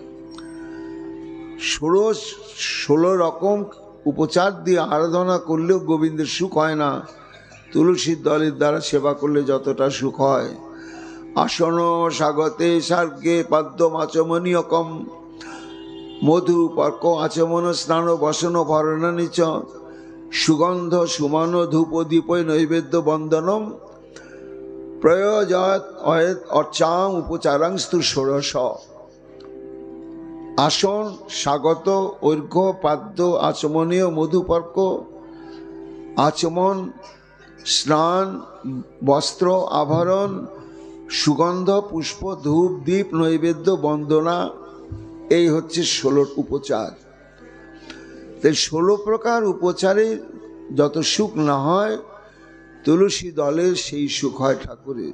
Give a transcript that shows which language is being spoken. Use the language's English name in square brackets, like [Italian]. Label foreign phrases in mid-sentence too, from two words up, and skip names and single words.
[Bangla] 16 রকম উপচার দিয়ে আরাধনা করলেও গোবিন্দের সুখ হয় না, তুলসীর দলের দ্বারা সেবা করলে যতটা সুখ হয়। [Sanskrit] आसन स्वागते सार्गे पद्म आचमनीयकम्, मधु पर्क आचमन स्नान वसन भरणानि च, सुगन्ध सुमन धूप दीप नैवेद्य वन्दनम्, प्रयोजयत अर्चां उपचारांस्तु षोडश। [Bangla] আসন স্বাগত ঐর্ঘ্য পাদ্য আচমনীয় মধুপর্ক আচমন স্নান বস্ত্র আভরণ সুগন্ধ পুষ্প ধূপ দীপ নৈবেদ্য বন্দনা, এই হচ্ছে 16 উপচার। তাই 16 প্রকার উপচারে যত সুখ না হয়, তুলসী দলের সেই সুখ হয় ঠাকুরের।